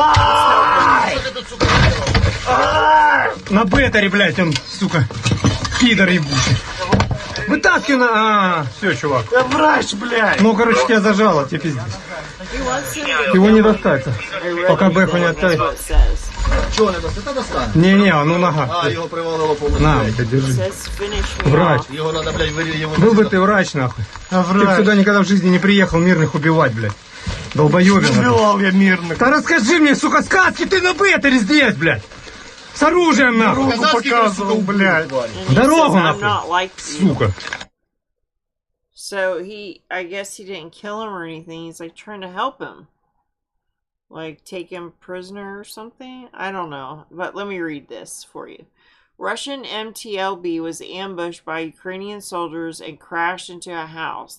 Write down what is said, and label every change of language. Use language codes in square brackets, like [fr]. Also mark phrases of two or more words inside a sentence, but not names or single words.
[ru] На бетаре, блядь, он, сука, пидор ебучий. Вытаскивай на... все, чувак. Я врач, блядь. Ну, короче, тебя зажало, тебе пиздец. Его не достать. Пока бэху не оставить. Чего не достать? Это достань. Не-не, ну нога. [uk] А, його привалило повністю. [ru] На, блядь, держи. Врач. Його надо, блядь, его... Был бы ты врач, нахуй. Ты б сюда никогда в жизни не приехал мирных убивать, блядь. Долбоёбин. Убивал я мирных. Да расскажи мне, сука, сказки ты на бетаре здесь, блядь. С оружием, нахуй. Дорогу показывал, блядь. Дорогу, нахуй. Сука. [en] So I guess he didn't kill him or anything. He's like trying to help him. Like take him prisoner or something? I don't know. But let me read this for you. Russian MTLB was ambushed by Ukrainian soldiers and crashed into a house.